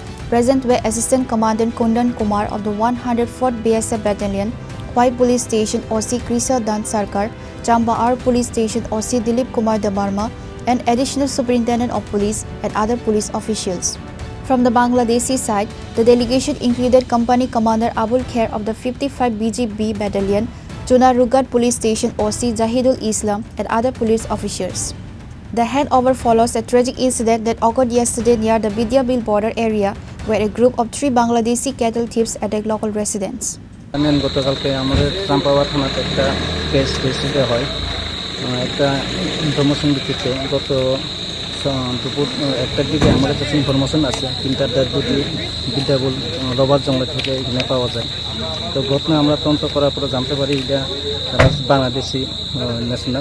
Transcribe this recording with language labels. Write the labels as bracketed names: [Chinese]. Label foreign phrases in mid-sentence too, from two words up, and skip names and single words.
[English] Present were Assistant Commandant Kundan Kumar of the 104th BSF Battalion, Khwai Police Station OC Krisa Dan Sarkar, Chamba Police Station OC Dilip Kumar Debarma, and Additional Superintendent of Police and other police officials. From the Bangladeshi side, the delegation included Company Commander Abul Khair of the 55 BGB Battalion, Chunarughat Police Station OC Jahidul Islam, and other police officers. The handover follows a tragic incident that occurred yesterday near the Bidyabil border area, where a group of 3 Bangladeshi cattle thieves attacked local residents. [Bangla] গতকালকে আমাদের ট্রাম্পাওয়ার থানাতে একটা [English] case register [Bangla] হয়। একটা ইনফরমেশন ভিত্তিতে গত দুপুর 1টার দিকে আমাদের কাছে ইনফরমেশন আছে 3টার দিকে বিদ্যাবুল রবার জঙ্গল থেকে এখানে পাওয়া যায়। তো ঘটনা আমরা তদন্ত করার পরে জানতে পারি এটা [English] Bangladeshi national.